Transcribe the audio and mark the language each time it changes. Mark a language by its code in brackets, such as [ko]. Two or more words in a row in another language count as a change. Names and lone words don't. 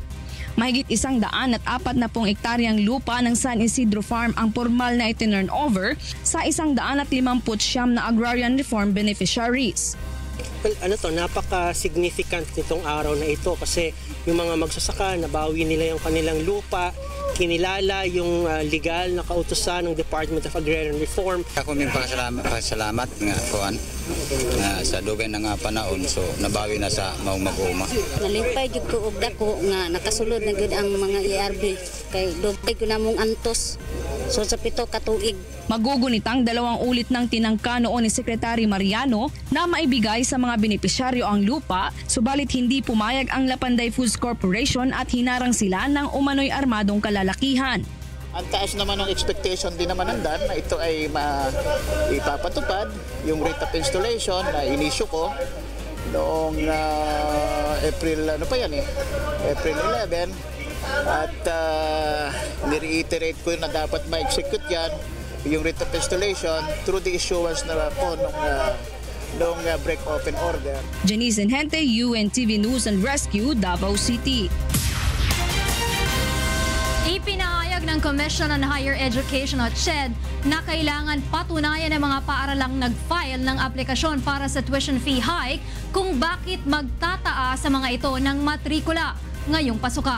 [tl] Mahigit 140 ektaryang lupa ng San Isidro Farm ang formal na itinurn over sa 159 na Agrarian Reform beneficiaries. Well, napaka-significant nitong araw na ito kasi yung mga magsasaka, nabawi nila yung kanilang lupa, kinilala yung legal na kautusan ng Department of Agrarian Reform. [hil] Ako may pasalamat nga sa dugay na nga panahon, so nabawi na sa maumag-uma. Nalipay gid ko og dako nga nakasulod na gid ang mga ERB kay dugay ko namong antos. So sa 7 ka tuig. [tl] Magugunitang 2 ulit ng tinangka noon ni Secretary Mariano na maibigay sa mga benepisyaryo ang lupa, subalit hindi pumayag ang Lapanday Foods Corporation at hinarang sila ng umano'y armadong kalalakihan. Ang taas naman ng expectation din naman ng DAN na ito ay ipapatupad yung [en] rate of installation [tl] na inisyo ko noong April 11 at ni-reiterate ko na dapat ma-execute yan yung [en] rate of installation through the issuance [tl] na po nung [en] break open order. [tl] Janice Inhente, UNTV News and Rescue, Davao City. Ipinahayag ng Commission on Higher Education o CHED na kailangan patunayan ng mga paaralang nag-file ng aplikasyon para sa tuition fee hike kung bakit magtataas sa mga ito ng matrikula ngayong pasukan.